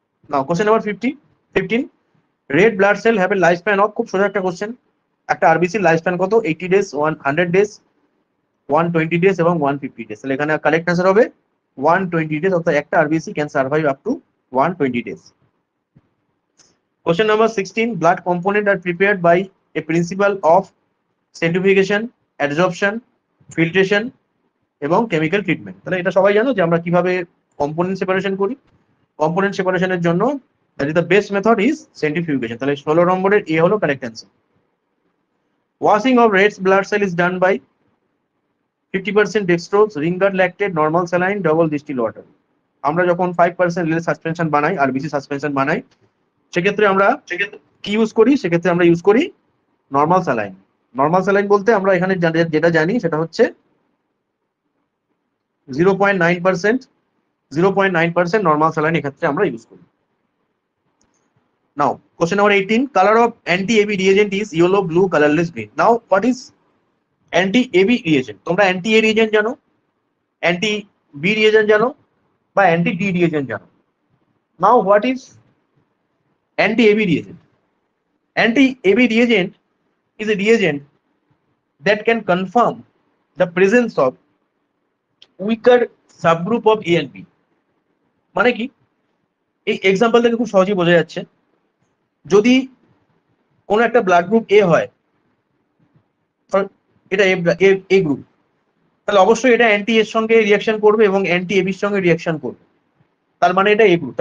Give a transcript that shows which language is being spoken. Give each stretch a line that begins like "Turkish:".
English: now question number 15 red blood cell have a life span of,
Bangla: খুব সোজা একটা question. একটা আরবিসির লাইফ স্প্যান কত? 80 ডেজ, 100 ডেজ, 120 ডেজ এবং 150 ডেজ। তাহলে এখানে কারেক্ট অ্যান্সার হবে 120 ডেজ, অর্থাৎ একটা RBC
English: Can survive up to 120 days. Question number 16 blood component are prepared by a principle of centrifugation, adsorption, filtration
Bangla: এবং কেমিক্যাল ট্রিটমেন্ট। তাহলে এটা সবাই জানো যে আমরা কিভাবে কম্পোনেন্ট সেপারেশন করি। কম্পোনেন্ট সেপারেশনের জন্য
English: That is the best method is centrifugation.
Bangla: তাহলে 16 নম্বরের এ হলো correct answer.
English: Washing of red blood cell is done by 50% dextrose, ringer lactate, normal saline, double distil water.
Bangla: আমরা যখন 5% লেল সাসপেনশন বানাই, আরবিসি সাসপেনশন বানাই, সেক্ষেত্রে আমরা কি ইউজ করি? সেক্ষেত্রে আমরা ইউজ করি নর্মাল স্যালাইন। নর্মাল স্যালাইন বলতে আমরা এখানে যেটা জানি সেটা হচ্ছে 0.9%, 0.9% নর্মাল স্যালাইন এক্ষেত্রে আমরা ইউজ করি।
English: Now question number 18 colour of anti AB reagent is yellow, blue, colourless, green. Now what is anti AB reagent?
Bangla: তোমরা অ্যান্টি এ রিএজেন্ট জানো, অ্যান্টি বি রিএজেন্ট জানো বা অ্যান্টি ডি রিএজেন্ট জানো।
English: Now what is anti AB reagent? Anti-AB reagent is a reagent that can confirm the presence of weaker subgroup of A and B.
Bangla: মানে কি? এই example থেকে খুব সহজেই বোঝা যাচ্ছে, যদি কোনো একটা ব্লাড গ্রুপ এ হয়, এটা এ গ্রুপ, তাহলে অবশ্যই এটা অ্যান্টি এর সঙ্গে রিয়াকশন করবে এবং অ্যান্টি এবির সঙ্গে রিয়াকশন করবে। তার মানে এটা এ গ্রুপ।